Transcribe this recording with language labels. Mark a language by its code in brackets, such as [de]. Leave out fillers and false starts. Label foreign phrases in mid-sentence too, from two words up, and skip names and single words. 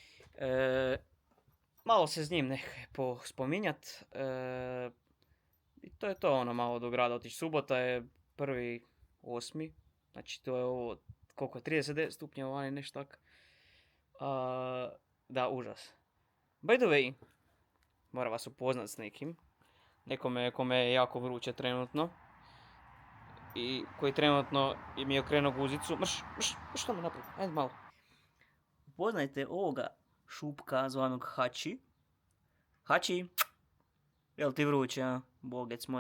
[hr] Malo se s njim spominjat. I to je to, malo do grada otići. Subota je 1.8. Znači to je ovo, koliko je, 39 stupnjeva vani, nešto tak. Da, užas. [en] By the way, [hr] moram vas upoznat s nekim. Kome je jako vruće trenutno. I koji trenutno mi je okrenuo guzicu. Što me napravi? Ajde malo. Upoznajte ovoga šupka zvanog Hači. Hači, jel ti vruće, a? Bogec moj.